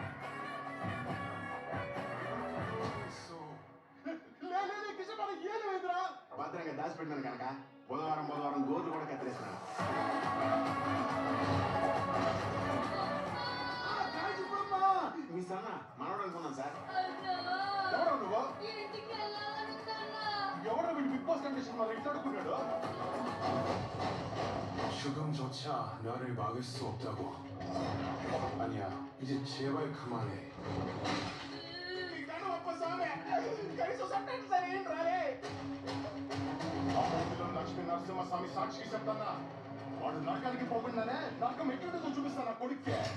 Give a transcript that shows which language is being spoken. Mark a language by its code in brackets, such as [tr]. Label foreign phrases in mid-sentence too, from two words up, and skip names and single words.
[te] భద్రంగా దాచిపెట్టినాను కనుక బుధవారం గోర్లు కూడా కత్తిరేస్తున్నాను. మీ సన్న మనవడు అనుకున్నాను సార్. ఎవరు నువ్వు? ఎవరు వీడు బిగ్ బాస్ కండిషన్ మరి ఇంట్లో అడుగున్నాడు? [ko] 죽음조차 너를 막을 수 없다고. 아니야, 이제 제발 그만해. [te] లక్ష్మీ నరసింహస్వామి సాక్షికి చెప్తానా వాడు నరకానికి పోకుండానే నరకం ఎట్లుంటుందో చూపిస్తాను కొడుక్కే.